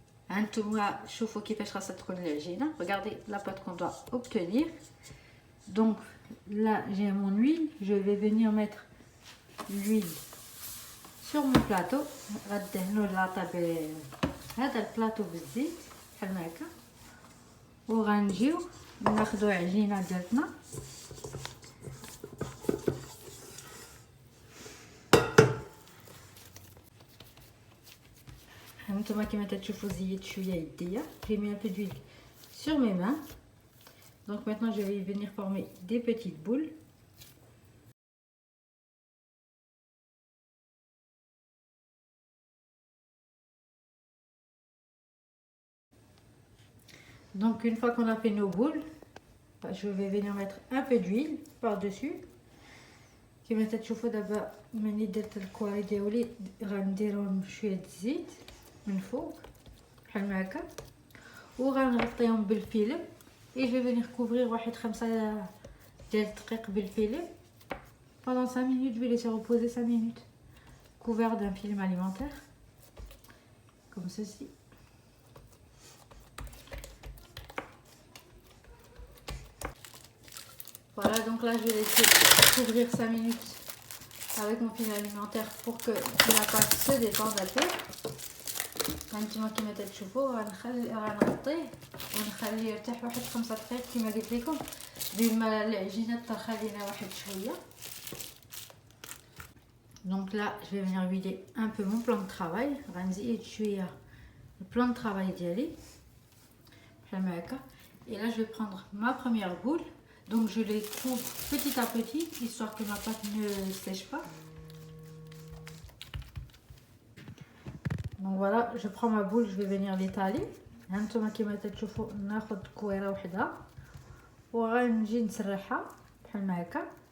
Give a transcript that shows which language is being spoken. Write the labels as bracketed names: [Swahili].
[Arabic] هانتوما شوفوا كيفاش خاصها تكون العجينه. [French] Regardez la pâte qu'on doit obtenir. Donc là j'ai mon huile, je vais venir mettre l'huile sur mon plateau. [Arabic] غندهنوا اللاطه بهذا البلاطو بالزيت بحال هكا، وغنجيو ناخذوا عجينه ديالنا. هانتوما كما تشوفوا زيت شويه يديا، [French] j'ai mis un peu d'huile sur mes mains. Donc maintenant je vais venir former des petites boules. Donc une fois qu'on a fait nos boules, je vais venir mettre un peu d'huile par dessus. [Arabic] كما تشوفوا دابا ملي درت الكواري ديالي غنديرهم بشويه الزيت من فوق بحال هكا، وغنغطيهم بالفيلم. [French] et je vais venir couvrir [Arabic] واحد 5 ديال الدقائق بالفيلم. [French] pendant 5 minutes je vais laisser reposer 5 minutes couvert d'un film alimentaire comme ceci. Voilà, donc là je vais laisser couvrir 5 minutes avec mon film alimentaire pour que la pâte se détende un peu. [Arabic] هانتوما كما تشوفوا غنغطيه ونخليه يرتاح واحد 5 دقائق كما قلت لكم، بما العجينه ترخى لينا واحد شويه. [French] Donc là je vais venir vider un peu mon plan de travail. [Arabic] غنزيد شويه [French] le plan de travail [Arabic] ديالي بحال هكا. [French] et là je vais prendre ma première boule. Donc je les couvre petit à petit histoire que ma pâte ne sèche pas. Donc voilà, je prends ma boule, je vais venir l'étaler. [Arabic] هانتوما كما تشوفوا ناخذ كويره وحده وغنجي نسرحها بحال هكا.